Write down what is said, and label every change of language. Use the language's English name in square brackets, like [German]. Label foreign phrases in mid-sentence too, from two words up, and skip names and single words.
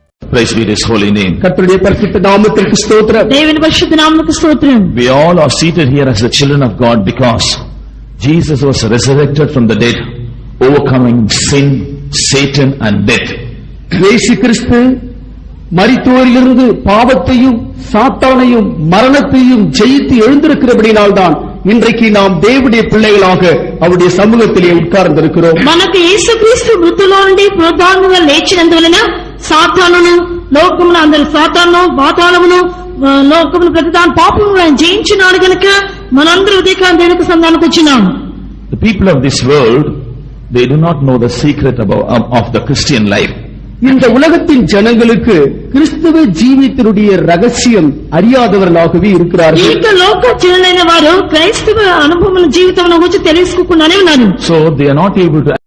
[English] Praise be His holy name. [Tamil] கர்த்தருடைய பரிசுத்த நாமத்திற்கு ஸ்தோத்திரம். [Telugu] దేవుని పరిశుద్ధ నామమునకు స్తోత్రం. [English] We all are seated here as the children of God because Jesus was resurrected from the dead, overcoming sin, Satan and death. [Tamil] இயேசு கிறிஸ்து மரித்தோரிலிருந்து பாவத்தையும் சாத்தானையும் மரணத்தையும் ஜெயித்து எழுந்திருக்கிறபடியால்தான் இன்றைக்கு நாம் தேவனுடைய பிள்ளைகளாக அவருடைய சமூகத்திலே உட்கார்ந்திருக்கிறோம். [Telugu] మనకు యేసుక్రీస్తు మృతుల్లో నుండి పునరుద్ధానముగా లేచినందువలన సాతానును లోకమును అందరి సాతాను పాతాళమును లోకమును ప్రతిదాని పాపమును జయించినాడు గనుక మనందరూ ఉదయకాలం దేవునికి సంధానకు వచ్చినాం. [English] The people of this world, they do not know the secret of the Christian life. [Tamil] இந்த உலகத்தின் ஜனங்களுக்கு கிறிஸ்துவ ஜீவியத்தினுடைய ரகசியம் அறியாதவர்களாகவே இருக்கிறார்கள். [Telugu] இந்த లోక జనులైన వారు క్రైస్తవ అనుభవముల జీవితమును గురించి తెలుసుకోకుండానే ఉన్నారు. [English] So they are not able to